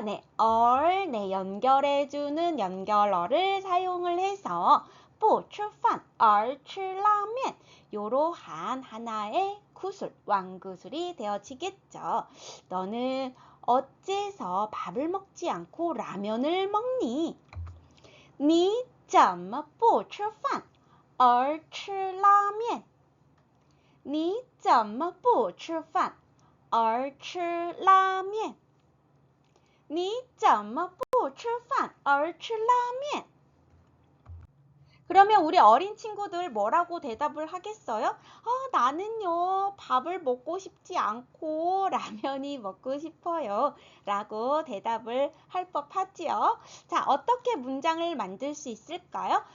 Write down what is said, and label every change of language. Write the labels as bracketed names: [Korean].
[Korean] 네, 연결해주는 연결어를 사용을 해서 [Chinese] 不吃饭而吃拉面 [Korean] 요러한 하나의 구술, 완구술이 되어지겠죠. 너는 어째서 밥을 먹지 않고 라면을 먹니? [Chinese] 你怎么不吃饭而吃拉面？你怎么不吃饭而吃拉面？你怎么不吃饭而吃拉面？ [Korean] 그러면 우리 어린 친구들 뭐라고 대답을 하겠어요? 나는요, 밥을 먹고 싶지 않고 라면이 먹고 싶어요. 라고 대답을 할 법하지요. 자, 어떻게 문장을 만들 수 있을까요?